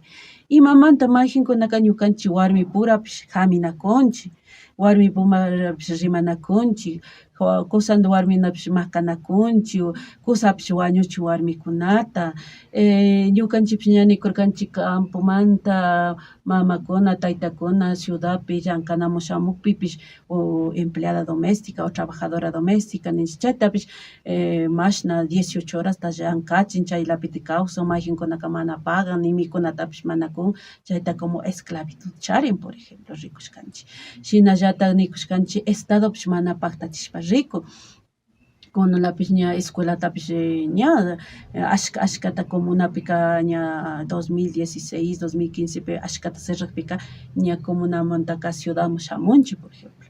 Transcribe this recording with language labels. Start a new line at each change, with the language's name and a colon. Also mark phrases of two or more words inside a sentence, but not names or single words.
Quechua: Imamanta mayjinkunaka ñukanchik warmi purapish haminakunchik, warmi purapish rimanakunchik, kusanda warminapish makanakunchik, kusapish wañuchik warmikunata, ñukanchikpish ña nikurkanchik campomanta mamakuna, taytakuna ciudadpi llankanamun shamukpipish o
Spanish: empleada doméstica o trabajadora doméstica
Quechua: ninchik chaytapish mashna 18 horas ta llankachin chaylapitik kawsan, mayjinkunaka mana pagan ni mikunatapish mana kun, chayta
Spanish: como esclavitud
Quechua: charin
Spanish: por ejemplo
Quechua: rikushkanchik. Shinallatak nikushkanchik estadopish mana paktachishpa riku, kunalapish ña escuelatapish ña ashkata comunapika ña 2016, 2015 pi ashkata cerragpika ña comunamantaka ciudadman shamunchik
Spanish: por ejemplo.